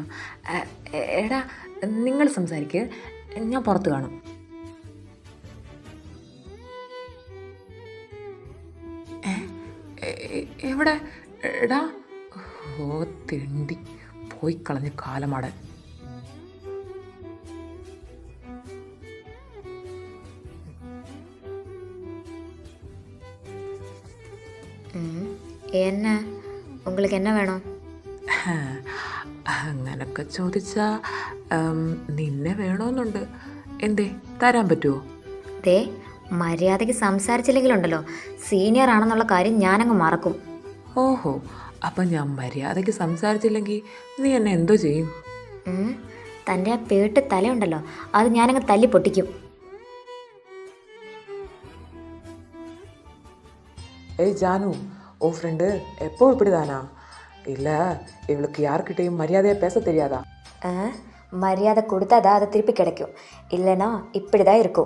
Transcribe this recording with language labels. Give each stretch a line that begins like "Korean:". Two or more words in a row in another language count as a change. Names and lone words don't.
Malayalam: എടാ നിങ്ങൾ സംസാരിക്ക്, ഞാൻ പുറത്ത് കാണും. എവിടെ? എടാ, ഓ തെണ്ടി പോയി കളഞ്ഞ കാലമാടൻ.
Tamil: என்ன உங்களுக்கு என்ன வேணும்?
Malayalam: അങ്ങനൊക്കെ ചോദിച്ചാ നിന്നെ വേണമെന്നുണ്ട്. എന്തേ, തരാൻ പറ്റുമോ? ദേ, മര്യാദയ്ക്ക് സംസാരിച്ചില്ലെങ്കിലുണ്ടല്ലോ, സീനിയർ ആണെന്നുള്ള കാര്യം ഞാനങ്ങ് മറക്കും. ഓഹോ, അപ്പം ഞാൻ മര്യാദയ്ക്ക് സംസാരിച്ചില്ലെങ്കിൽ നീ എന്നെ എന്തോ ചെയ്യും? തൻ്റെ ആ പേട്ട് തലയുണ്ടല്ലോ, അത് ഞാനങ്ങ് തല്ലി പൊട്ടിക്കും.
Tamil: ஏய் ஜானு, ஓ ஃப்ரெண்டு எப்போ இப்படி தானா? இல்லை, இவளுக்கு யார்கிட்டையும் மரியாதையாக பேச தெரியாதா? மரியாதை கொடுத்தாதான் அதை திருப்பி கிடைக்கும், இல்லைனா இப்படி தான் இருக்கும்.